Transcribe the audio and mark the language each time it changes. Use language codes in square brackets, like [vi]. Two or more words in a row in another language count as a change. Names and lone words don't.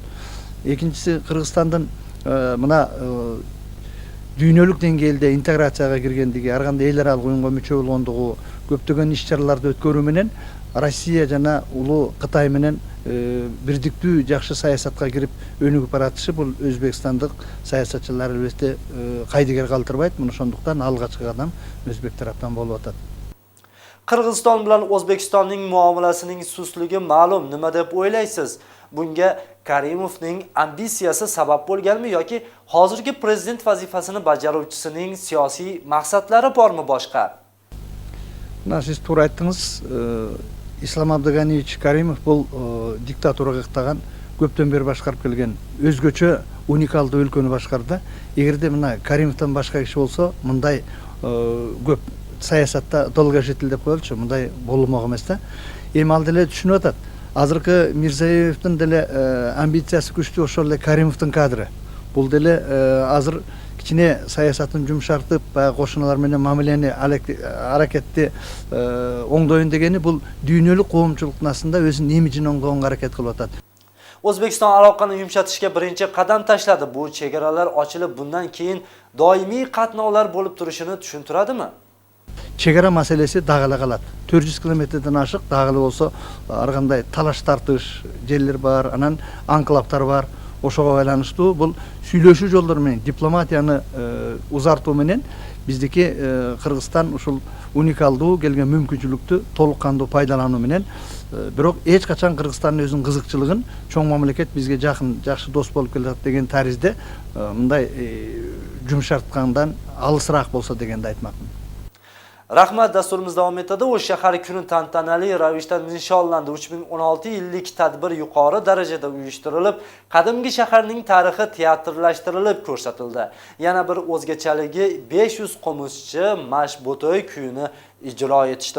[ky] Экинчиси Кыргызстандын мына дүйнөлүк деңгээлде интеграцияга киргендиги, ар кандай эл аралык уюмга мүчө болгондугу, көптөгөн иш-чараларды өткөрүү менен Россия жана улуу Кытай менен бирдиктүү жакшы саясатка кирип өнүгүп баратышы бул өзбекстандык саясатчылар албетте кайдыгер калтырбайт. Муну ошондуктан алгачкы кадам өзбек тараптан болуп атат. [uz] Qirg'iziston bilan O'zbekistonning muomalasining sustligi ma'lum. Nima deb o'ylaysiz? Bunga Karimovning ambitsiyasi sabab bo'lganmi yoki hozirgi prezident vazifasini bajaruvchisining siyosiy maqsadlari bormi boshqa? [ky] Мына сиз туура айттыңыз. Ислам Абдыганиевич Каримов бул диктатурага ыктаган, көптөн бери башкарып келген өзгөчө уникалдуу өлкөнү башкарды. Эгерде мына Каримовдон башка киши болсо, мындай көп саясатта долгожитель деп коелучу, мындай болмок эмес да. Эми ал деле түшүнүп атат. Азыркы Мирзиеевдин деле амбициясы күчтүү, ошол эле Каримовдун кадры. Бул деле азыр кичине саясатын жумшартып, кошуналар менен мамилени аракетти оңдоюн дегени бул дүйнөлүк коомчулуктун астында өзүнүн имиджин оңдогонго аракет кылып атат. [uz] O'zbekiston aloqani yumshatishga birinchi qadam tashladi. Bu chegaralar ochilib, bundan keyin doimiy qatnovlar bo'lib turishini tushuntiradimi? [ky] Чегара маселеси дагы эле калат. 400 километрден ашык дагы эле болсо ар кандай талаш тартыш жерлер бар, анан анклавтар бар. Ошого байланыштуу бул сүйлөшүү жолдору менен дипломатияны узартуу менен биздики Кыргызстан ушул уникалдуу келген мүмкүнчүлүктү толук кандуу пайдалануу менен бирок эч качан Кыргызстандын өзүнүн кызыкчылыгын чоң мамлекет бизге жакын, жакшы дос болуп келет деген таризде мындай жумшарткандан алысыраак болсо дегенди айтмакмын. [uz] Rahmat, dasturimiz davom etadi. O'sh shahar kuni tantanali ravishda nishonlandi. 3016 yillik tadbir yuqori darajada uyushtirilib, qadimgi shaharning tarixi teatrlashtirilib ko'rsatildi. Yana bir o'zgachaligi 500 qo'mishchi mashbo'toy kuyini ijro etishdi.